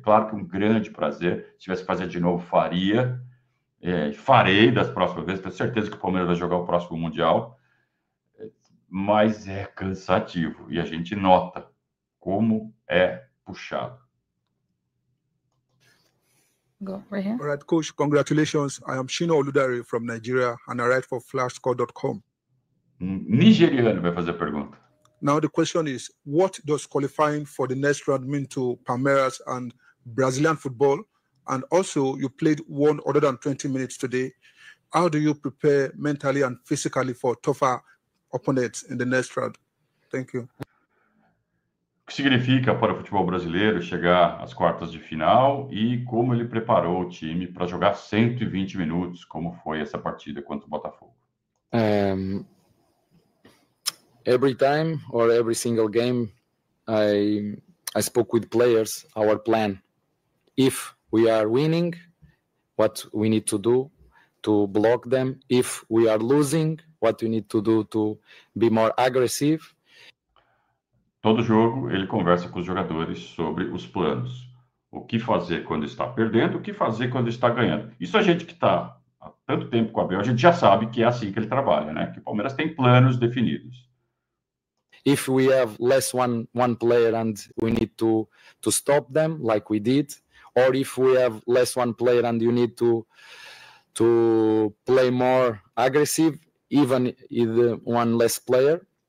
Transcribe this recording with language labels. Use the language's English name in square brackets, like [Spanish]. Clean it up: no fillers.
[Portuguese] Claro que um grande prazer, se tivesse que fazer de novo, faria. Farei das próximas vezes, tenho certeza que o Palmeiras vai jogar o próximo Mundial, mas é cansativo e a gente nota como é puxado. [English] Go right here. All right, Coach, congratulations. I am Shino Oludare from Nigeria and I write for flashscore.com. [Portuguese] Nigeriano vai fazer a pergunta. [English] Now the question is, what does qualifying for the next round mean to Palmeiras and Brazilian football? And also, you played 1 other than 20 minutes today. how do you prepare mentally and physically for tougher opponents in the next round? Thank you. [Portuguese] O que significa para o futebol brasileiro chegar às quartas de final e como ele preparou o time para jogar 120 minutos, como foi essa partida contra o Botafogo? [English] Every time or every single game, I spoke with players, our plan. If we are winning, what we need to do to block them. If we are losing, what we need to do to be more aggressive. [Portuguese] Todo jogo ele conversa com os jogadores sobre os planos. O que fazer quando está perdendo, o que fazer quando está ganhando. Isso a gente que está há tanto tempo com o Abel, a gente já sabe que é assim que ele trabalha, né? Que o Palmeiras tem planos definidos. [English] If we have less one player and we need to stop them like we did, or if we have less one player and you need to play more aggressive, even with one less player.